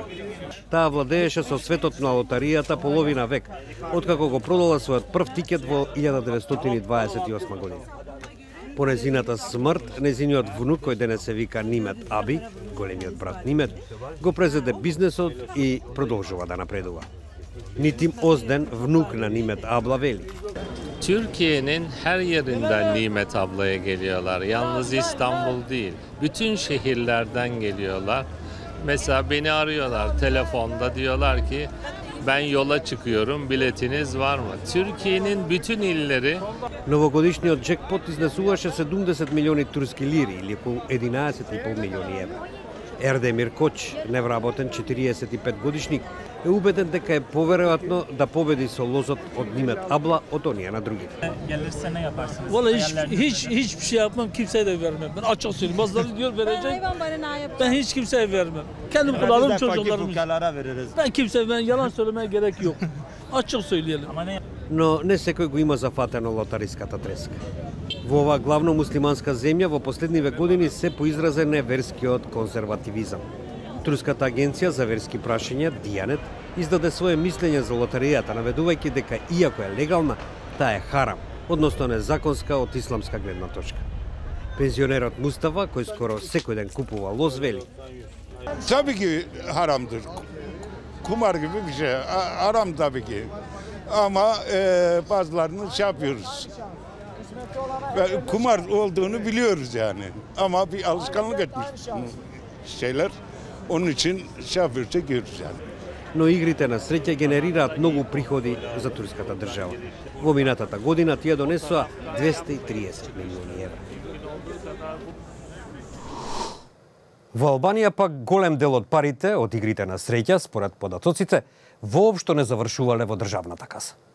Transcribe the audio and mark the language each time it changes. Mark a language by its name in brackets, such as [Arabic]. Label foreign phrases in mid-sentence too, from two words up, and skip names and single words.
[Macedonian] Таа владееше со светот на лотаријата половина век, откако го продала својот прв тикет во 1928 година. По незината смрт, незиниот внук, кој денес се вика Нимет Аби, големиот брат Нимет, го презеде бизнесот и продолжува да напредува. Нитим Озден, внук на Нимет Abla veli. [Turkish] Türkiye'nin her yerinden Nimet ablaya geliyorlar. Yalnız İstanbul değil. Bütün şehirlerden geliyorlar. Mesela beni arıyorlar telefonda, diyorlar ki Ben yola çıkıyorum, biletiniz var mı? Türkiye'nin bütün illeri [Macedonian] Новогодишниот джекпот изнесуваше 70 милиони турски лири или околу 11,5 милиони евра. Ердемир Коч, невработен 45 годишник, е убеден дека е поверојатно да победи со лозот од Нимет Абла од онија на другите. [Turkish] Gelirse ne yaparsınız? Vallahi Hayalleriniz hiçbir şey yapmam, kimseye de vermem. Ben açık söyleyeyim. Bazıları diyor verecek. Ben hiç kimseye vermem. Kendim kullanırım, çocuklarım. veririz. Ben yalan söylemeye gerek yok. Açık söyleyelim. Ama ne [Macedonian] Но не секој го има зафатено лотариската треска. Во оваа главно муслиманска земја во последниве години се поизразен е верскиот конзервативизам. Турската агенција за верски прашања Дијанет издаде свое мислење за лотаријата, наведувајќи дека иако е легална, таа е харам, односно незаконска од исламска гледна точка. Пензионерот Мустафа, кој скоро секој ден купува лоз, вели: [Turkish] Tabii ki haramdır. Kumar gibi bir şey. Haram tabii ki. Ama bazılarını şey yapıyoruz. Ve kumar olduğunu biliyoruz yani. Ama bir alışkanlık etmiş şeyler. Onun için şey yapıyoruz, çekiyoruz yani. [Macedonian] Но игрите на среќа генерираат многу приходи за турската држава. Во минатата година тие донесоа 230 милиони евра. Во Албанија пак голем дел од парите од игрите на среќа, според податоците, воопшто не завршувале во државната каса.